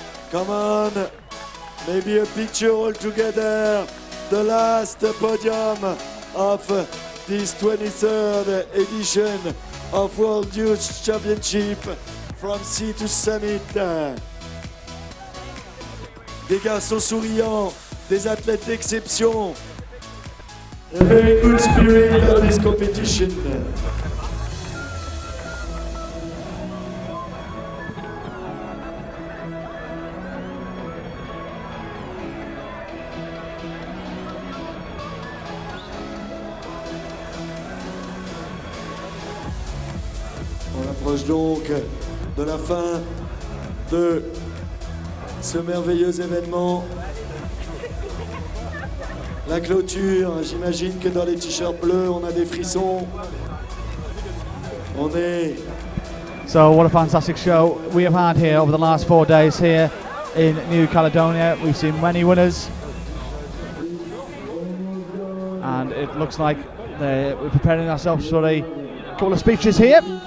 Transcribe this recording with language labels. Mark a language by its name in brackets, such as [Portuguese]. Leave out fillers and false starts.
[English] Come on, maybe a picture all together. The last podium of this 23rd edition of World Youth Championship from Sea to Summit. [French] Des garçons souriants, des athlètes d'exception. [English] A very good spirit of this competition. [French] On approche donc de la fin de ce merveilleux événement. La clôture, j'imagine que dans les t-shirts bleus, on a des frissons. On est... [English] So what a fantastic show we have had here over the last 4 days here in New Caledonia. We've seen many winners, and it looks like we're preparing ourselves for a couple of speeches here.